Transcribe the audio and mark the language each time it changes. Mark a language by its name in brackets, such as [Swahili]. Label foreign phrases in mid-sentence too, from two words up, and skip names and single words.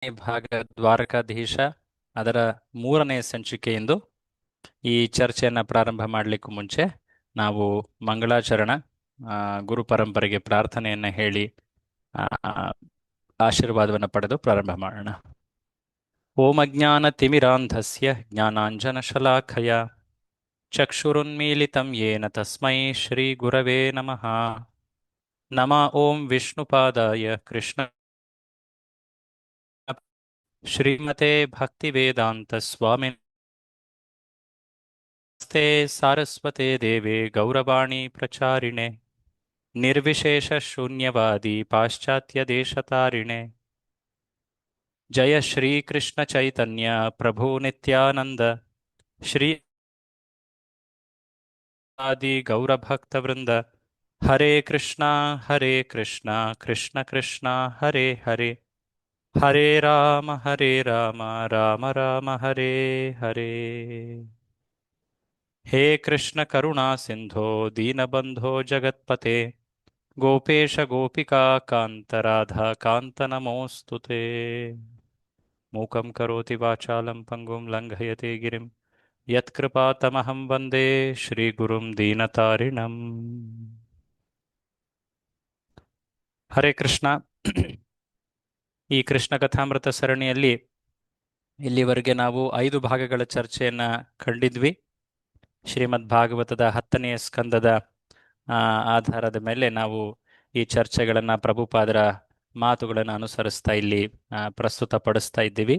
[Kannada] ಭಾಗ ದ್ವಾರಕಾಧೀಶ ಅದರ 3ನೇ ಸಂಚಿಕೆಯಿಂದ ಈ ಚರ್ಚೆಯನ್ನು ಪ್ರಾರಂಭ ಮಾಡಲಿಕ್ಕೂ ಮುಂಚೆ ನಾವು ಮಂಗಳಾಚರಣ ಗುರು ಪರಂಪರೆಗೆ ಪ್ರಾರ್ಥನೆಯನ್ನು ಹೇಳಿ ಆಶೀರ್ವಾದವನ್ನು ಪಡೆದು ಪ್ರಾರಂಭ ಮಾಡೋಣ. [Sanskrit] ಓಂ ಅಜ್ಞಾನತಿಮಿರಾಂಧಸ್ಯ ಜ್ಞಾನಾಂಜನಶಲಾಖಯ ಚಕ್ಷುರುನ್ಮೀಲಿತಂ ಯೇನ ತಸ್ಮೈ ಶ್ರೀ ಗುರವೇ ನಮಃ. ನಮಃ ಓಂ ವಿಷ್ಣುಪಾದಾಯ ಕೃಷ್ಣ ಶ್ರೀಮತೆ ಭಕ್ತಿವೇದಾಂತ ಸ್ವಾಮಿನೇ ಸಾರಸ್ವತೆ ದೇವೆ ಗೌರವಾಣಿ ಪ್ರಚಾರಿಣೆ ನಿರ್ವಿಶೇಷ ಶೂನ್ಯವಾದಿ ಪಾಶ್ಚಾತ್ಯ ದೇಶತಾರಿಣೆ. ಜಯ ಶ್ರೀ ಕೃಷ್ಣ ಚೈತನ್ಯ ಪ್ರಭು ನಿತ್ಯಾನಂದ ಶ್ರೀ ಆದಿ ಗೌರಭಕ್ತವೃಂದ. ಹರೇ ಕೃಷ್ಣ ಕೃಷ್ಣ ಕೃಷ್ಣ ಹರೇ ಹರೇ, ಹರೇ ರಾಮ ರಾಮ ರಾಮ ಹರೇ ಹರೇ. ಹೇ ಕೃಷ್ಣ ಕರುಣಾ ಸಿಂಧೋ ದೀನಬಂಧೋ ಜಗತ್ಪತೆ ಗೋಪೇಶ ಗೋಪಿಕಾ ಕಾಂತ ರಾಧಾ ಕಾಂತ ನಮೋಸ್ತುತೆ. ಮೂಕಂ ಕರೋತಿ ವಾಚಾಲಂ ಪಂಗುಂ ಲಂಘಯತೆ ಗಿರಿಂ ಯತ್ಕೃಪಾತಮಹಂ ವಂದೇ ಶ್ರೀಗುರುಂ ದೀನತಾರಿಣಂ. ಹರೇ ಕೃಷ್ಣ. [Kannada] ಈ ಕೃಷ್ಣ ಕಥಾಮೃತ ಸರಣಿಯಲ್ಲಿ ಇಲ್ಲಿವರೆಗೆ ನಾವು 5 ಭಾಗಗಳ ಚರ್ಚೆಯನ್ನ ಕಂಡಿದ್ವಿ. ಶ್ರೀಮದ್ ಭಾಗವತದ 10ನೇ ಸ್ಕಂದದ ಆಧಾರದ ಮೇಲೆ ನಾವು ಈ ಚರ್ಚೆಗಳನ್ನು ಪ್ರಭುಪಾದರ ಮಾತುಗಳನ್ನು ಅನುಸರಿಸ್ತಾ ಇಲ್ಲಿ ಪ್ರಸ್ತುತಪಡಿಸ್ತಾ ಇದ್ದೀವಿ.